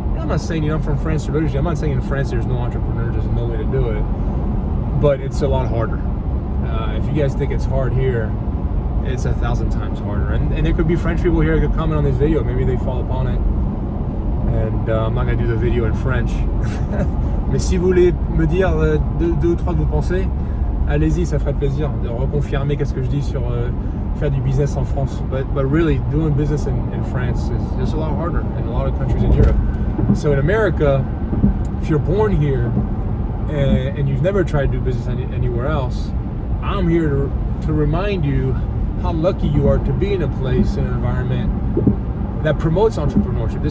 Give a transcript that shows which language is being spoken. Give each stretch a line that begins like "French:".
English: I'm not saying I'm from France originally. I'm not saying in France there's no entrepreneurs, there's no way to do it, but it's a lot harder. If you guys think it's hard here, it's 1,000 times harder. And there could be French people here that could comment on this video. Maybe they fall upon it. And I'm not going to do the video in French.
French: Mais si vous voulez me dire deux ou trois que vous pensez, allez-y, ça ferait plaisir de reconfirmer qu'est-ce que je dis sur faire du business en France.
English: But really, doing business in France is just a lot harder in a lot of countries in Europe. So in America, if you're born here and you've never tried to do business anywhere else, I'm here to remind you how lucky you are to be in a place, in an environment that promotes entrepreneurship.